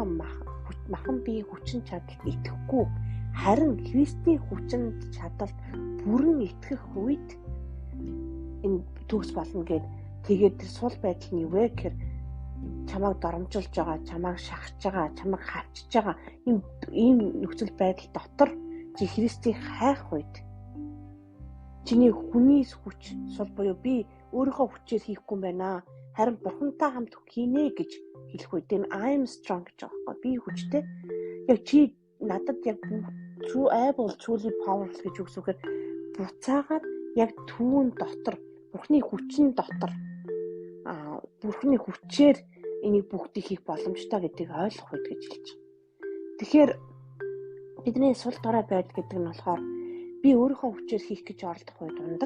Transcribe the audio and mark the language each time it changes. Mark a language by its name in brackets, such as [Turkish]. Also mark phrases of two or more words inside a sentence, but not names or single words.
[Mongolian] махан бие хүчин чадалд итгэхгүй харин Христийн хүчин чадалд бүрэн итгэх үед энэ төгс болно гэд тэгээд тэр сул байдал нь юу вэ гэхээр чамайг доромжилж байгаа, чамайг шахаж байгаа, чамайг хавчиж байгаа ийм нөхцөл байдал дотор чи Христийг хайх үед чиний хүний хүч сул буюу би өөрийнхөө хүчээр хийхгүй юм байна. Харин Бурхантай хамт хийнэ гэж хэлэх үед энэ [English] I am strong [Mongolian] гэж байгаа байхгүй. Би хүчтэй. Яг чи надад яг [English] true able truly powerful [Mongolian] гэж үгсүүхээр буцаагаад яг түүн дотор Бурхны хүчин дотор Бурхны хүчээр энийг бүгдийг хийх боломжтой гэдгийг ойлгох үед гэж хэлж байгаа. Тэгэхээр бидний сул дорой байдал гэдэг нь болохоор би өөрийнхөө хүчээр хийх гэж оролдох үед ундаг.